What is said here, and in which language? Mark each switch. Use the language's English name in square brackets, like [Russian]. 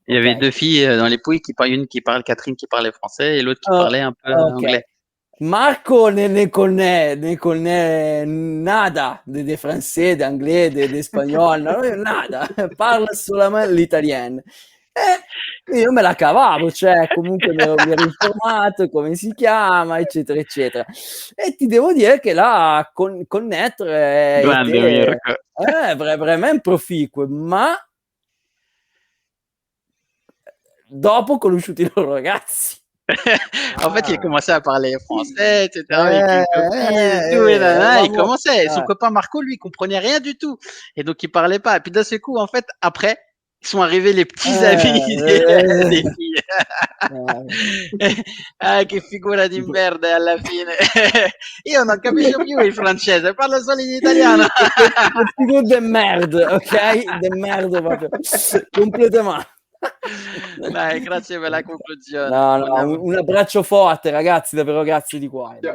[French] Il y avait 2 filles dans les pouilles, une qui parle, Catherine qui parlait français et l'autre qui parlait un peu anglais. Marco ne connaît nada de français, d'anglais, d'espagnol, nada, [Italian] parla solamente l'italiano. Io me la cavavo, cioè comunque mi ero informato come si chiama, eccetera, eccetera. E ti devo dire che la connettere è veramente proficue, ma dopo ho conosciuto i loro ragazzi. [French] En fait, il a commencé à parler français, etc., avec Ouais, une copine et tout, ouais, et nanana, il bravo. commençait. Et son Ouais. copain Marco, lui, il comprenait rien du tout. Et donc, il parlait pas. Et puis, d'un seul coup, en fait, après, sont arrivés les petits amis des filles. [Italian] Che figura di merda alla fine. Io non capisco più il francese, parlo solo in italiano. [French] Che figure de merde, ok? De merde proprio. Completamente. [Italian] Dai, grazie per la conclusione. No, un abbraccio forte, ragazzi, davvero grazie di cuore.